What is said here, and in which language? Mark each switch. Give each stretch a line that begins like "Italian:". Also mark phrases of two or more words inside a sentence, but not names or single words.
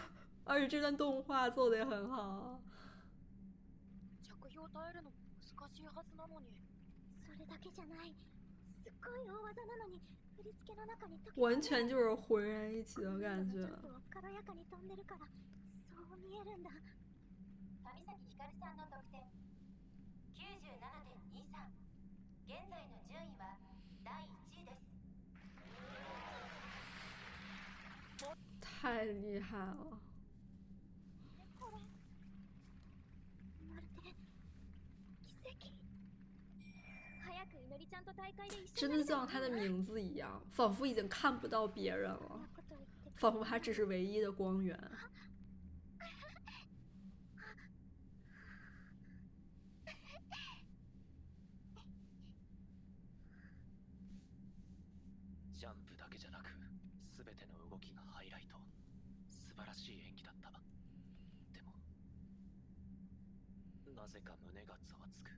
Chinese: 而且这段动画做的也很好。
Japanese: 着氷耐えるのも難しいはずなのに。それだけじゃない。すっごい大技なのに振り付けの中に溶け込んで
Chinese: 完全就是浑然一体的感觉。
Japanese: 軽やかに飛んでるからそう見えるんだ。上崎ひかるさんの得点 97.23。現在の順位は第1位です。
Chinese: 太厉害了！
Japanese: これまるで奇跡。早くいのりちゃんと大会で一緒
Chinese: 真的就像他的名字一样，仿佛已经看不到别人了，
Japanese: こと言って
Chinese: 仿佛他只是唯一的光源。
Japanese: ジャンプだけじゃなく全ての動きがハイライト。素晴らしい演技だった。でもなぜか胸がざわつく。